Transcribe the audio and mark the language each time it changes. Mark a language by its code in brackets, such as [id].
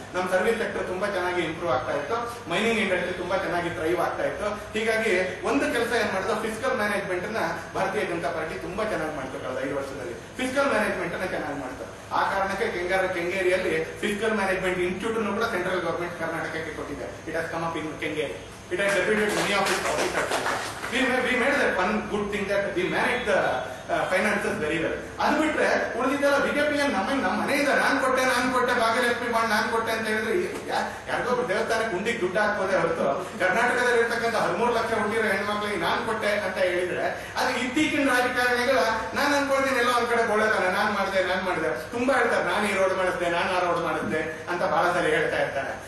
[kn] ನಮ್ಮ service sector ತುಂಬಾ ಚೆನ್ನಾಗಿ ಇಂಪ್ರೂವ್ ಆಗ್ತಾ ಇತ್ತು, ಮೈನಿಂಗ್ ಇಂಡಸ್ಟ್ರಿ ತುಂಬಾ ಚೆನ್ನಾಗಿ ಥ್ರೈವ್ ಆಗ್ತಾ ಇತ್ತು. ಹೀಗಾಗಿ ಒಂದು ಕೆಲಸ ಏನ್ ಮಾಡಿದ್ರು, ಫಿಸ್ಕಲ್ ಮ್ಯಾನೇಜ್ಮೆಂಟ್ ಅನ್ನ ಭಾರತೀಯ ಜನತಾ ಪಾರ್ಟಿ ತುಂಬಾ ಚೆನ್ನಾಗಿ ಮಾಡ್ತು. ಕಳೆದ 5 ವರ್ಷದಲ್ಲಿ ಫಿಸ್ಕಲ್ ಮ್ಯಾನೇಜ್ಮೆಂಟ್ ಅನ್ನ ಚೆನ್ನಾಗಿ ಮಾಡ್ತು. ಆ ಕಾರಣಕ್ಕೆ ಕೆಂಗೇರಿಯಲ್ಲಿ ಫಿಸ್ಕಲ್ ಮ್ಯಾನೇಜ್ಮೆಂಟ್ ಇನ್ಸ್ಟಿಟ್ಯೂಟ್ ಅನ್ನು ಕೂಡ ಸೆಂಟ್ರಲ್ ಗವರ್ಮೆಂಟ್ ಕರ್ನಾಟಕಕ್ಕೆ ಕೊಟ್ಟಿದೆ. [en] It has come up in Kengeri. It has deputed many of its officers. We made that one good thing that we managed the finances very well. [kn] ಅದು ಬಿಟ್ರೆ ಉಳಿದಿದ್ದೆಲ್ಲ ಬಿಜೆಪಿ ನಮ್ಮ ಮನೆಯಿಂದ ನಾನ್ ಕೊಟ್ಟೆ Bhagyalakshmi bond ನಾನ್ ಕೊಟ್ಟೆ ಅಂತ ಹೇಳಿದ್ರೆ ಯಾರಿಗೊಬ್ಬರು ದೇವಸ್ಥಾನಕ್ಕೆ ಗುಂಡಿಗೆ ದುಡ್ಡು ಹಾಕ್ಬೋದೇ ಹೊರತು ಕರ್ನಾಟಕದಲ್ಲಿ ಇರ್ತಕ್ಕಂಥ 13 ಲಕ್ಷ ಹುಟ್ಟಿರೋ ಹೆಣ್ಮಕ್ಳಿಗೆ ನಾನ್ ಕೊಟ್ಟೆ ಅಂತ ಹೇಳಿದ್ರೆ ಅದು ಇತ್ತೀಚಿನ ರಾಜಕಾರಣಿಗಳ ನಾನ್ ಅನ್ಕೊಳ್ತೀನಿ ಎಲ್ಲೋ ಒಂದ್ ಕಡೆ ಬೋಳತಾನೆ, ನಾನ್ ಮಾಡಿದೆ ತುಂಬಾ ಹೇಳ್ತಾರೆ, ನಾನು ಈ ರೋಡ್ ಮಾಡಿಸ್ದೆ, ನಾನು ಆ ರೋಡ್ ಮಾಡಿಸ್ದೆ ಅಂತ ಬಹಳ ಸಲ ಹೇಳ್ತಾ ಇರ್ತಾರೆ.